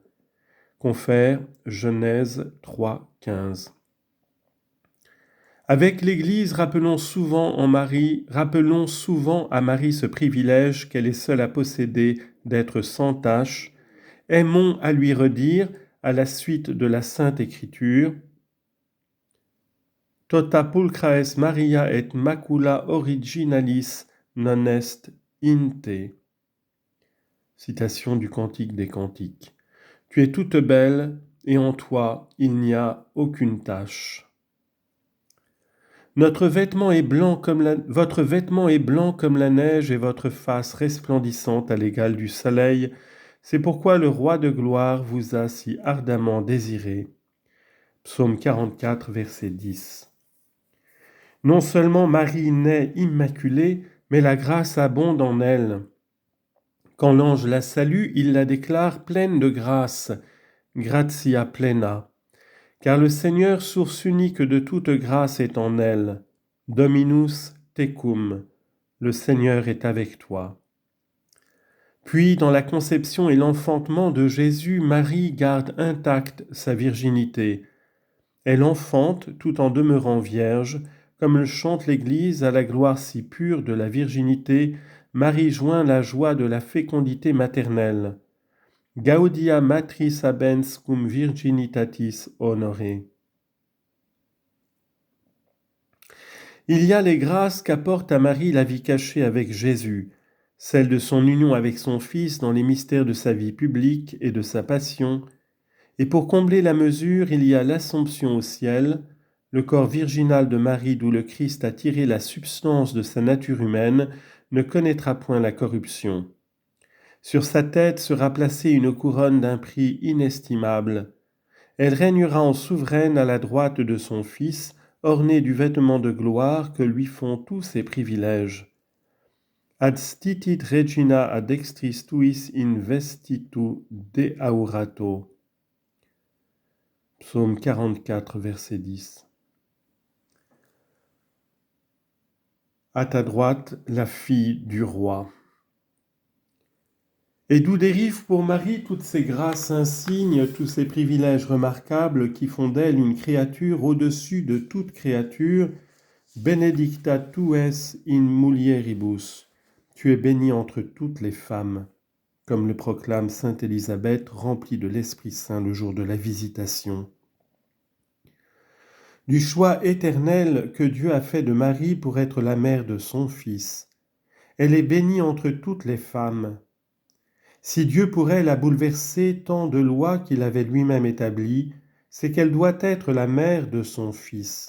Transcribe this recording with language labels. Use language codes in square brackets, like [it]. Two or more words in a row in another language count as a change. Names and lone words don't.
[fr] Confère Genèse 3, 15. Avec l'Église, rappelons souvent à Marie ce privilège qu'elle est seule à posséder d'être sans tache. Aimons à lui redire, à la suite de la Sainte Écriture, [la] Tota pulchra es Maria et macula originalis non est in te. [fr] Citation du Cantique des Cantiques. Tu es toute belle, et en toi il n'y a aucune tache. Votre vêtement est blanc comme la neige et votre face resplendissante à l'égal du soleil. C'est pourquoi le roi de gloire vous a si ardemment désiré. Psaume 44, verset 10. Non seulement Marie naît immaculée, mais la grâce abonde en elle. Quand l'ange la salue, il la déclare pleine de grâce, [la] gratia plena. [fr] Car le Seigneur, source unique de toute grâce, est en elle. [la] Dominus tecum, [fr] le Seigneur est avec toi. Puis, dans la conception et l'enfantement de Jésus, Marie garde intacte sa virginité. Elle enfante tout en demeurant vierge, comme le chante l'Église à la gloire si pure de la virginité. Marie joint la joie de la fécondité maternelle. [la] Gaudia matris habens cum virginitatis honore. [fr] Il y a les grâces qu'apporte à Marie la vie cachée avec Jésus, celle de son union avec son Fils dans les mystères de sa vie publique et de sa passion, et pour combler la mesure, il y a l'Assomption au ciel, le corps virginal de Marie d'où le Christ a tiré la substance de sa nature humaine, ne connaîtra point la corruption. Sur sa tête sera placée une couronne d'un prix inestimable. Elle régnera en souveraine à la droite de son Fils, ornée du vêtement de gloire que lui font tous ses privilèges. [la] Ad stitit regina ad extris tuis investitu deaurato. [fr] Psaume 44, verset 10. À ta droite, la fille du roi. Et d'où dérivent pour Marie toutes ces grâces insignes, tous ces privilèges remarquables qui font d'elle une créature au-dessus de toute créature. [la] Benedicta tu es in mulieribus, [fr] tu es bénie entre toutes les femmes, comme le proclame sainte Élisabeth, remplie de l'Esprit Saint le jour de la visitation. Du choix éternel que Dieu a fait de Marie pour être la mère de son Fils. Elle est bénie entre toutes les femmes. Si Dieu pour elle a bouleversé tant de lois qu'il avait lui-même établies, c'est qu'elle doit être la mère de son Fils.